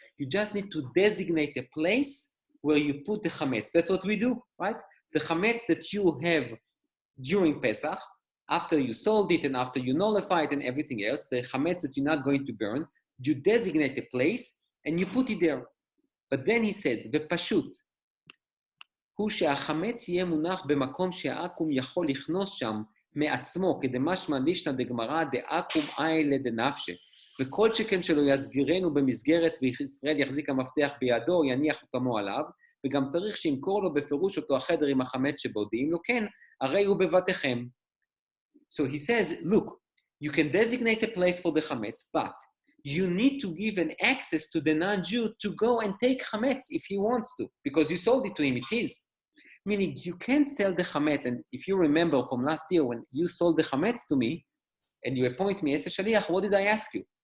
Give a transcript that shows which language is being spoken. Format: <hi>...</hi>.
<en>You just need to designate a place where you put the chametz. That's what we do, right? The chametz that you have during Pesach, after you sold it and after you nullify it and everything else, the chametz that you're not going to burn, you designate a place and you put it there. But then he says,</en> <he>ופשוט, הוא שהחמץ יהיה מונח במקום שהעכו"ם יכול לכנוס שם מעצמו, כדמשמע לישנא דגמרא דעכו"ם איילה דנפשי. וכל שכן שלא יסגירנו במסגרת וישראל יחזיק המפתח בידו, יניח חותמו עליו, וגם צריך שימכור לו בפירוש אותו החדר עם החמץ שבודיעים לו, כן, הרי הוא בבתיכם.</he> <en>So he says, look, you can designate a place for the chametz, but you need to give an access to the non-Jew to go and take chametz if he wants to, because you sold it to him, it's his. Meaning you can't sell the chametz, and if you remember from last year when you sold the chametz to me, and you appoint me as a shaliach, what did I ask you?</en>